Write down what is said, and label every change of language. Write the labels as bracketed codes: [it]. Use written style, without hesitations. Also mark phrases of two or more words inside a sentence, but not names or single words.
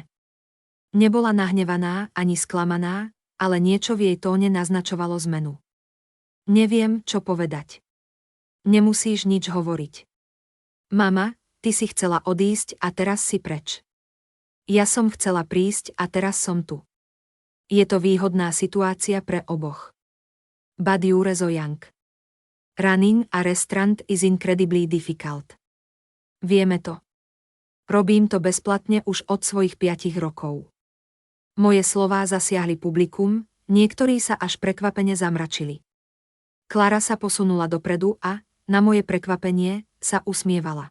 [sk] Nebola nahnevaná ani sklamaná, ale niečo v jej tóne naznačovalo zmenu. Neviem, čo povedať. Nemusíš nič hovoriť. Mama, ty si chcela odísť a teraz si preč. Ja som chcela prísť a teraz som tu. Je to výhodná situácia pre oboch. [en] But you're so young. Running a restaurant is incredibly difficult. [sk] Vieme to. Robím to bezplatne už od svojich 5 rokov. Moje slová zasiahli publikum, niektorí sa až prekvapene zamračili. Klara sa posunula dopredu a, na moje prekvapenie, sa usmievala.